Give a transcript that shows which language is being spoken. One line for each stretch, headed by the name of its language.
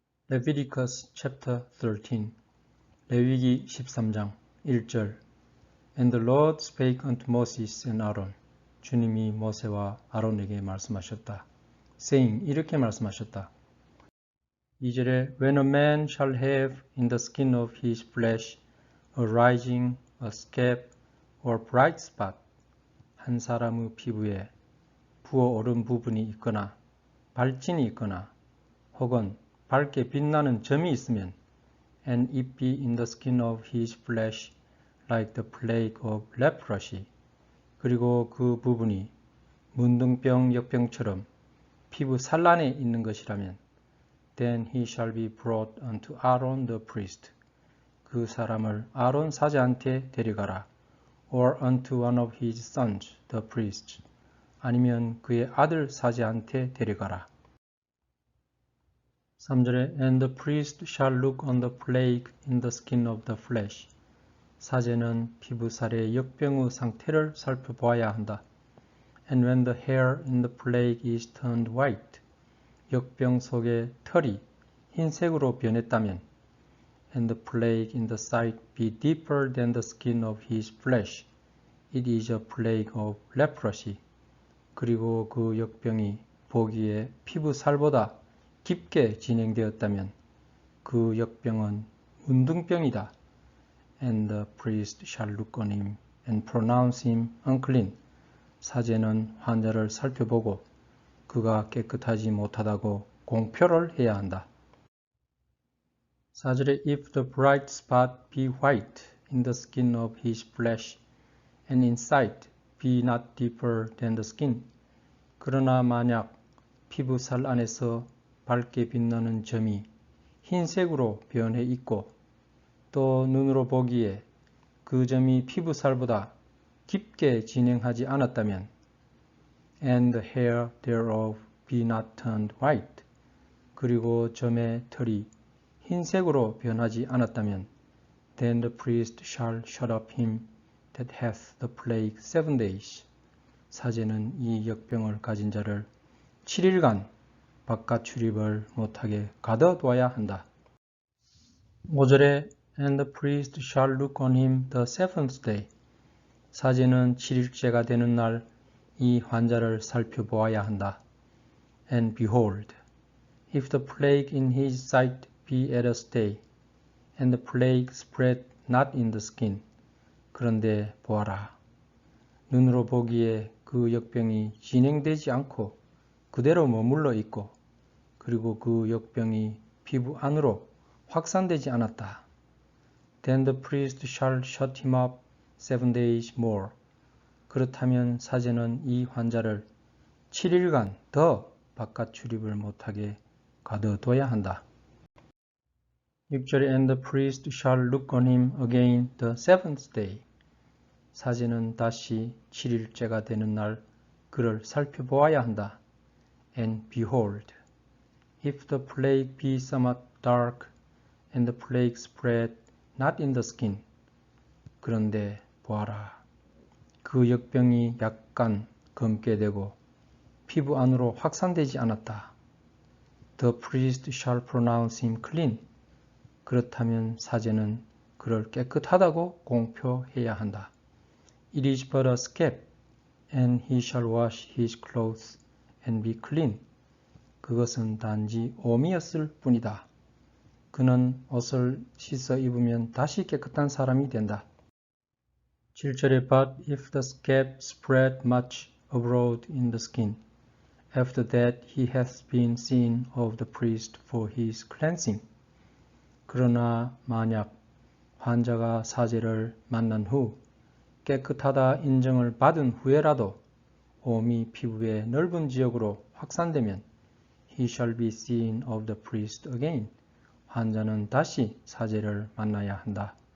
English: Leviticus chapter 13
Korean: 레위기 13장 1절
English: And the Lord spake unto Moses and Aaron
Korean: 주님이 모세와 아론에게 말씀하셨다.
English: saying
Korean: 이렇게 말씀하셨다.
English: 2절에 When a man shall have in the skin of his flesh a rising, a scab, or bright spot
Korean: 한 사람의 피부에 부어오른 부분이 있거나 발진이 있거나 혹은 밝게 빛나는 점이 있으면
English: and it be in the skin of his flesh like the plague of leprosy
Korean: 그리고 그 부분이 문둥병 역병처럼 피부 산란에 있는 것이라면
English: then he shall be brought unto Aaron the priest
Korean: 그 사람을 아론 사자한테 데려가라
English: or unto one of his sons the priests
Korean: 아니면 그의 아들 사자한테 데려가라
English: 3절에 And the priest shall look on the plague in the skin of the flesh.
Korean: 사제는 피부살의 역병의 상태를 살펴보아야 한다.
English: And when the hair in the plague is turned white,
Korean: 역병 속의 털이 흰색으로 변했다면
English: And the plague in the sight be deeper than the skin of his flesh, it is a plague of leprosy.
Korean: 그리고 그 역병이 보기에 피부살보다 깊게 진행되었다면 그 역병은 문둥병이다.
English: And the priest shall look on him and pronounce him unclean.
Korean: 사제는 환자를 살펴보고 그가 깨끗하지 못하다고 공표를 해야 한다.
English: 4절에 If the bright spot be white in the skin of his flesh and in sight be not deeper than the skin.
Korean: 그러나 만약 피부살 안에서 밝게 빛나는 점이 흰색으로 변해 있고 또 눈으로 보기에 그 점이 피부살보다 깊게 진행하지 않았다면
English: and the hair thereof be not turned white
Korean: 그리고 점의 털이 흰색으로 변하지 않았다면
English: then the priest shall shut up him that hath the plague 7 days
Korean: 사제는 이 역병을 가진 자를 7일간 바깥 출입을 못하게 가둬둬야 한다.
English: 5절에 And the priest shall look on him the seventh day.
Korean: 사제는 7일째가 되는 날 이 환자를 살펴보아야 한다.
English: And behold, if the plague in his sight be at a stay, and the plague spread not in the skin.
Korean: 그런데 보아라. 눈으로 보기에 그 역병이 진행되지 않고 그대로 머물러 있고 그리고 그 역병이 피부 안으로 확산되지 않았다.
English: Then the priest shall shut him up 7 days more.
Korean: 그렇다면 사제는 이 환자를 7일간 더 바깥 출입을 못하게 가둬둬야 한다.
English: 6절에 And the priest shall look on him again the seventh day.
Korean: 사제는 다시 7일째가 되는 날 그를 살펴보아야 한다.
English: And behold, if the plague be somewhat dark, and the plague spread not in the skin.
Korean: 그런데 보아라. 그 역병이 약간 검게 되고 피부 안으로 확산되지 않았다.
English: The priest shall pronounce him clean.
Korean: 그렇다면 사제는 그를 깨끗하다고 공표해야 한다.
English: It is but a scab, and he shall wash his clothes and be clean.
Korean: 그것은 단지 오미였을 뿐이다. 그는 옷을 씻어 입으면 다시 깨끗한 사람이 된다.
English: 7절에 But if the scab spread much abroad in the skin, after that he hath been seen of the priest for his cleansing.
Korean: 그러나 만약 환자가 사제를 만난 후 깨끗하다 인정을 받은 후에라도 오미 피부의 넓은 지역으로 확산되면
English: he shall be seen of the priest again.
Korean: 환자는 다시 사제를 만나야 한다.